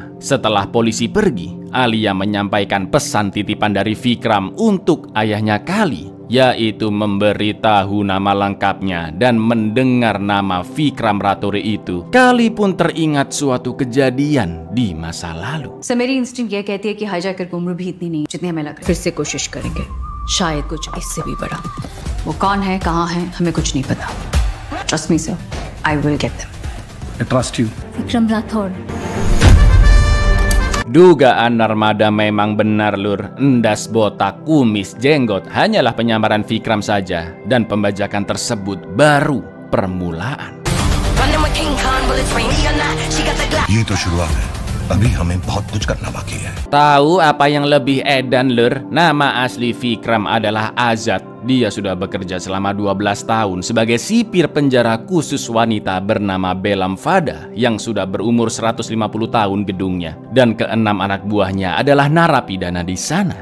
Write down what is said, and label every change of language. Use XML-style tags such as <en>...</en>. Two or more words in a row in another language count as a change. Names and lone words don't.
<id>Setelah polisi pergi, Alia menyampaikan pesan titipan dari Vikram untuk ayahnya Kali, yaitu memberitahu nama lengkapnya. Dan mendengar nama Vikram Rathore itu, Kali pun teringat suatu kejadian di masa lalu.</id> <hi>सर मेरी इंस्टिंक्ट ये कहती है कि हाईजैकर की उम्र भी इतनी नहीं जितनी हमें लग रहा है। फिर से कोशिश करेंगे, शायद कुछ इससे भी बड़ा। वो कौन है, कहाँ है, हमें कुछ नहीं पता।</hi> <en>trust me sir, I will get them. I trust you.</en> <hi>विक्रम राठौर।</hi> <id>Dugaan Narmada memang benar, Lur. Endas, botak, kumis, jenggot hanyalah penyamaran Vikram saja. Dan pembajakan tersebut baru permulaan.</id> <hi>ये तो शुरुआत है अभी हमें बहुत कुछ करना बाकी है</hi> <id>Tahu apa yang lebih edan, Lur? Nama asli Vikram adalah Azad. Dia sudah bekerja selama 12 tahun sebagai sipir penjara khusus wanita bernama Belam Fada yang sudah berumur 150 tahun gedungnya. Dan keenam anak buahnya adalah narapidana di sana.</id>